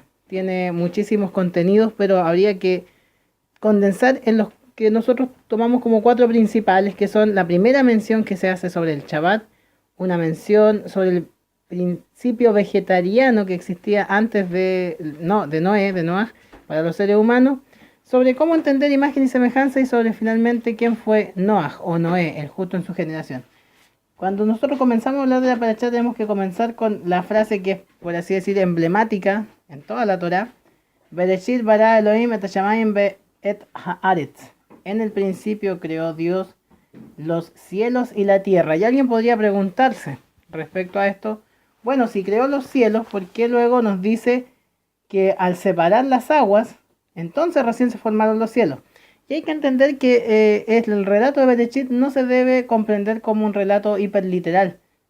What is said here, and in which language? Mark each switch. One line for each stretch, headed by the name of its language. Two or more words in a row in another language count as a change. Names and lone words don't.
Spanish: Tiene muchísimos contenidos, pero habría que condensar en los que nosotros tomamos como 4 principales, que son la primera mención que se hace sobre el Shabbat, una mención sobre el principio vegetariano que existía antes de Noah, para los seres humanos, sobre cómo entender imagen y semejanza y sobre finalmente quién fue Noah o Noé, el justo en su generación. Cuando nosotros comenzamos a hablar de la parashá tenemos que comenzar con la frase que es, por así decir, emblemática en toda la Torá.
Hebrew: בראשית ברא אלהים את השמים את הארץ.
Spanish: En el principio creó Dios los cielos y la tierra. Y alguien podría preguntarse respecto a esto, bueno, si creó los cielos, ¿por qué luego nos dice que al separar las aguas, entonces recién se formaron los cielos? Y hay que entender que el relato de Bereshit no se debe comprender como un relato hiperliteral.